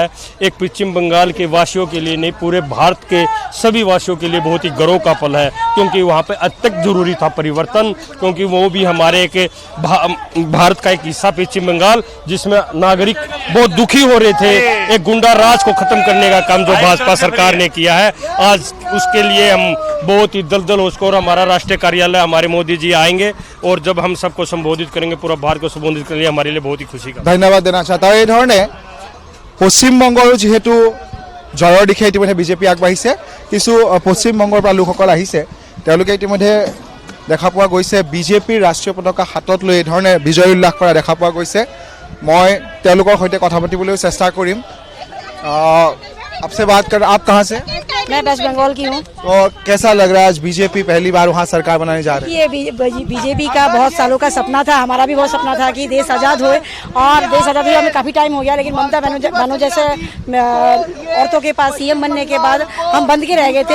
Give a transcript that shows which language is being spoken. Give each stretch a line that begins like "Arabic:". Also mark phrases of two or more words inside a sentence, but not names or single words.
Hindi: एक पश्चिम बंगाल के वासियों के लिए नहीं, पूरे भारत के सभी वासियों के लिए बहुत ही गर्व का पल है, क्योंकि वहाँ पे अत्यंत जरूरी था परिवर्तन, क्योंकि वो भी हमारे एक भारत का एक हिस्सा पश्चिम बंगाल, जिसमें नागरिक बहुत दुखी हो रहे थे। एक गुंडा राज को खत्म करने का काम जो भाजपा सरकार ने किया है, आज उसके लिए हम बहुत ही दलदल हो, और हमारा राष्ट्रीय कार्यालय हमारे मोदी जी आएंगे और जब हम सबको संबोधित करेंगे, पूरा भारत को संबोधित करेंगे, हमारे लिए बहुत ही खुशी का। धन्यवाद देना चाहता।
Assamese: এই ধৰণে পশ্চিমবংগৰো যিহেতু জয়ৰ দিশে ইতিমধ্যে বিজেপি আগবাঢ়িছে, কিছু পশ্চিমবংগৰ পৰা লোকসকল আহিছে, তেওঁলোকে ইতিমধ্যে দেখা পোৱা গৈছে বিজেপিৰ ৰাষ্ট্ৰীয় পতাকা হাতত লৈ এই ধৰণে বিজয় উল্লাস কৰা দেখা পোৱা গৈছে। মই তেওঁলোকৰ সৈতে কথা পাতিবলৈ চেষ্টা কৰিম।
Hindi: आपसे बात कर, आप कहाँ से? मैं वेस्ट बंगाल की हूँ। तो कैसा लग रहा है, आज बीजेपी पहली बार वहाँ सरकार बनाने जा रही है? ये बीजेपी का बहुत सालों का सपना था, हमारा भी बहुत सपना था कि देश आज़ाद होए, और देश आज़ाद हुए हमें काफ़ी टाइम हो गया, लेकिन ममता बनर्जी जैसे औरतों के पास CM बनने के बाद हम बंद के रह गए थे।